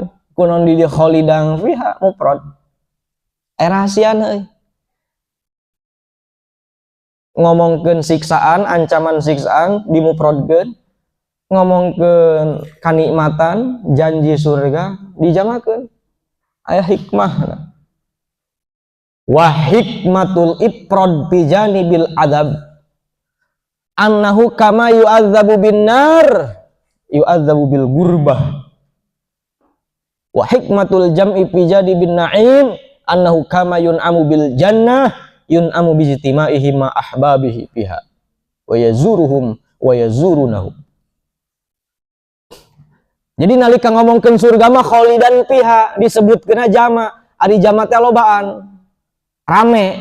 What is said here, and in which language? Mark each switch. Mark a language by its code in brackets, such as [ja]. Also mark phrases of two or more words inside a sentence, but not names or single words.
[su] Kunaon di [ar] خالدا فيها مفرد. [su] Rahasiana ngomongkeun siksaan, ancaman siksaan dimufradkeun, ngomongkeun kanikmatan, janji surga dijamakeun. Aya hikmahna. [ar] وحكمة الإفراد في جانب العذاب أنه كما يعذب بالنار يعذب بالغربة. وحكمة الجمع في جانب النعيم أنه كما ينعم بالجنة ينعم باجتماعه مع أحبابه فيها ويزورهم ويزورونه. [su] Jadi nalika ngomongkeun surga mah [ar] خالدا فيها [su] disebutkeun jama, ari jama teh lobaan. Rame.